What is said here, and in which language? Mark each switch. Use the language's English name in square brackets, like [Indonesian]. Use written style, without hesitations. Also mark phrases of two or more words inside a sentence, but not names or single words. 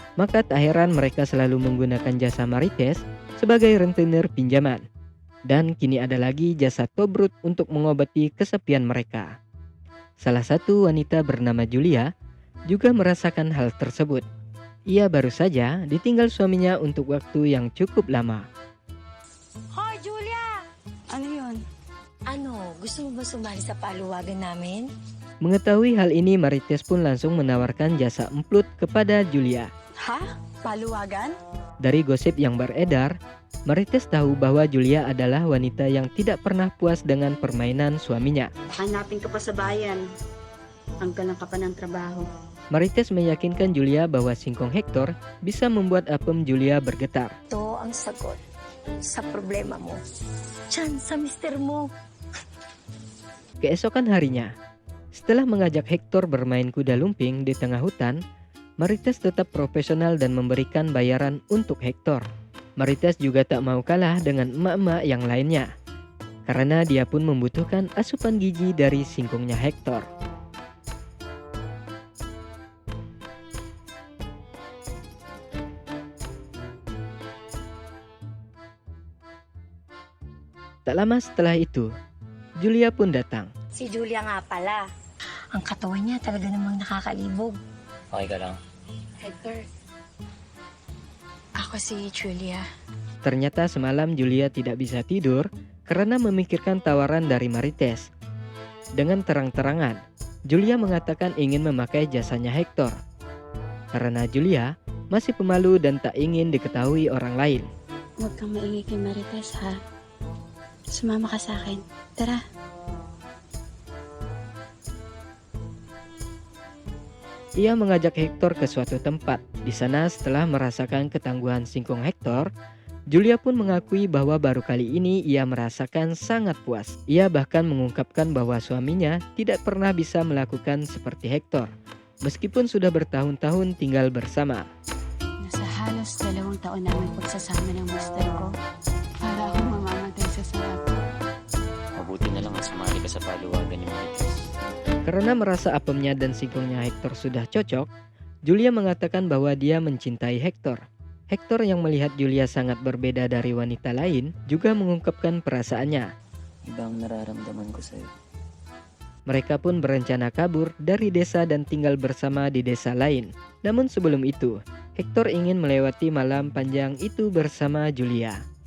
[Indonesian] Maka tak heran mereka selalu menggunakan jasa Marites sebagai rentenir pinjaman. Dan kini ada lagi jasa tobrut untuk mengobati kesepian mereka. Salah satu wanita bernama Julia juga merasakan hal tersebut. Ia baru saja ditinggal suaminya untuk waktu yang cukup lama. [Filipino] Hoy, Julia! Ano yun? Ano, gusto mo ba sumali sa paluwagan namin? [Indonesian] Mengetahui hal ini, Marites pun langsung menawarkan jasa emplut kepada Julia. [Filipino] Ha? Paluwagan? [Indonesian] Dari gosip yang beredar, Marites tahu bahwa Julia adalah wanita yang tidak pernah puas dengan permainan suaminya. [Filipino] Hanapin ka pa sa bayan. Hanggang ka pa ng trabaho. [Indonesian] Marites meyakinkan Julia bahwa singkong Hector bisa membuat apem Julia bergetar. [Filipino] Ito ang sagot sa problema mo. Diyan sa mister mo. [Indonesian] Keesokan harinya, setelah mengajak Hector bermain kuda lumping di tengah hutan, Marites tetap profesional dan memberikan bayaran untuk Hector. Marites juga tak mau kalah dengan emak-emak yang lainnya, karena dia pun membutuhkan asupan gizi dari singkongnya Hector. Tak lama setelah itu, Julia pun datang. [Filipino] Si Julia nga pala. Ang katawan niya talaga namang nakakalibog. Okay ka lang? Hector, ako si Julia. [Indonesian] Ternyata semalam Julia tidak bisa tidur karena memikirkan tawaran dari Marites. Dengan terang-terangan, Julia mengatakan ingin memakai jasanya Hector. Karena Julia masih pemalu dan tak ingin diketahui orang lain. [Filipino] Huwag kang maingay kay Marites, ha? Sumama ka sa akin. Tara. [Indonesian] Ia mengajak Hector ke suatu tempat. Di sana setelah merasakan ketangguhan singkong Hector, Julia pun mengakui bahwa baru kali ini ia merasakan sangat puas. Ia bahkan mengungkapkan bahwa suaminya tidak pernah bisa melakukan seperti Hector, meskipun sudah bertahun-tahun tinggal bersama. [Filipino] Nasa halos 2 taon namin pagsasama ng master ko. Para akong mamamatay sa sarap. Mabuti na lang at sumali ka sa paluwagan ni Marites. [Indonesian] Karena merasa apemnya dan singkongnya Hector sudah cocok, Julia mengatakan bahwa dia mencintai Hector. Hector yang melihat Julia sangat berbeda dari wanita lain juga mengungkapkan perasaannya. [Filipino] Iba ang nararamdaman ko sa'yo. [Indonesian] Mereka pun berencana kabur dari desa dan tinggal bersama di desa lain. Namun sebelum itu, Hector ingin melewati malam panjang itu bersama Julia.